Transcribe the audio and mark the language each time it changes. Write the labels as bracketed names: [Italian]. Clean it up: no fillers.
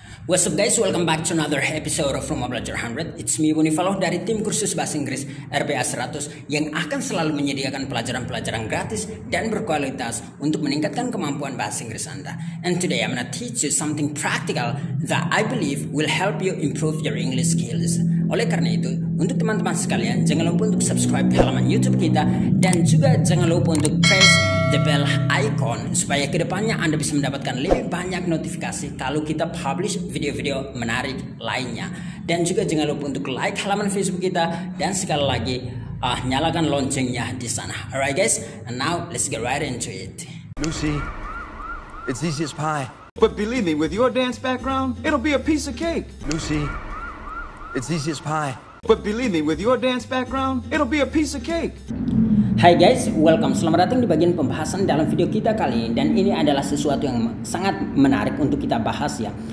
[English] What's up guys, welcome back to another episode of Rumah Belajar 100. It's me [Indonesian] Boni Faloh dari tim kursus bahasa Inggris RBA 100 yang akan selalu menyediakan pelajaran-pelajaran gratis dan berkualitas untuk meningkatkan kemampuan bahasa Inggris Anda. [English] And today I'm gonna teach you something practical that I believe will help you improve your English skills. [Indonesian] Oleh karena itu, untuk teman-teman sekalian, jangan lupa untuk subscribe halaman YouTube kita dan juga jangan lupa untuk [English] press the bell icon [Indonesian] supaya kedepannya Anda bisa mendapatkan lebih banyak notifikasi kalau kita publish video-video menarik lainnya. Dan juga jangan lupa untuk like halaman Facebook kita dan sekali lagi nyalakan loncengnya di sana. [English] Alright guys, and now let's get right into it. Lucy, it's easy as pie. But believe me, with your dance background, it'll be a piece of cake. Lucy, it's easy as pie. But believe me, with your dance background, it'll be a piece of cake. Hai guys, welcome. [Indonesian] Selamat datang di bagian pembahasan dalam video kita kali ini. Dan ini adalah sesuatu yang sangat menarik untuk kita bahas ya.